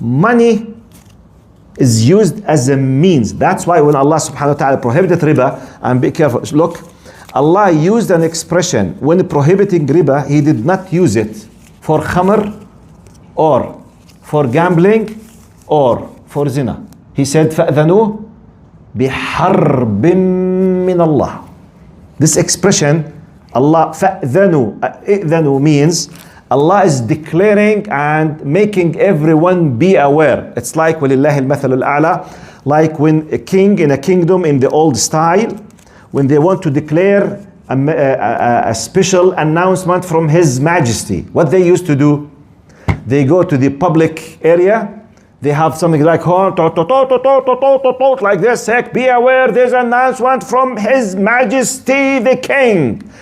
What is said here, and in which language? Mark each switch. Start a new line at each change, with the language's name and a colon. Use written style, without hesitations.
English: Money is used as a means. That's why when Allah subhanahu wa ta'ala prohibited riba, and be careful, look, Allah used an expression when prohibiting riba, He did not use it for khamr or for gambling or for zina. He said,
Arabic: فَأْذَنُوا بِحَرْبٍ مِّنَ اللَّهِ.
English: This expression, Allah, فَأْذَنُوا means Allah is declaring and making everyone be aware. It's like
Arabic: وَلِلَّهِ الْمَثَلُ الْأَعْلَى,
English: like when a king in a kingdom in the old style, when they want to declare a special announcement from His Majesty, what they used to do, they go to the public area, they have something like horn, like this, be aware, there's an announcement from His Majesty the King.